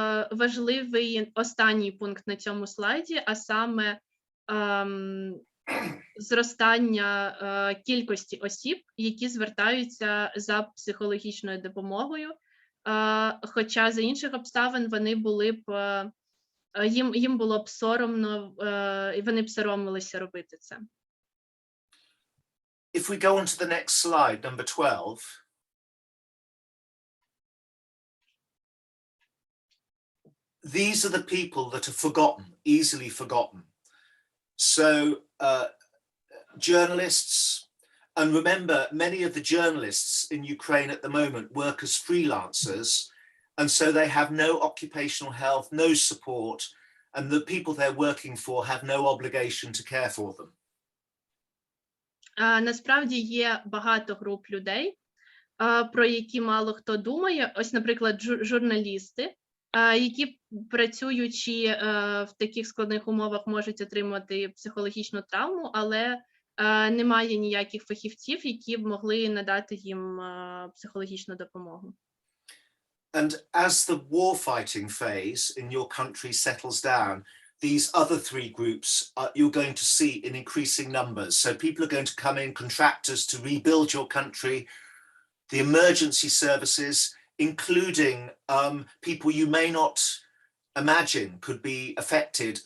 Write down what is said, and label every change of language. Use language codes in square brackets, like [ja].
[uk] Важливий останній пункт на цьому слайді, а саме зростання кількості осіб, які звертаються за психологічною допомогою, хоча за інших обставин вони були б, їм було б соромно, і вони б соромилися робити це. [en] If we go on to the next slide, number 12, these are the people that are forgotten, easily forgotten. So journalists, and remember, many of the journalists in Ukraine at the moment work as freelancers, and so they have no occupational health, no support, and the people they're working for have no obligation to care for them. [uk] Насправді є багато груп людей, про які мало хто думає. Ось, наприклад, журналісти, які, працюючи в таких складних умовах, можуть отримати психологічну травму, але немає ніяких фахівців, які б могли надати їм психологічну допомогу. [en] And as the warfighting phase in your country settles down, these other three groups you're going to see in increasing numbers. So people are going to come in, contractors to rebuild your country, the emergency services, including people you may not imagine could be affected.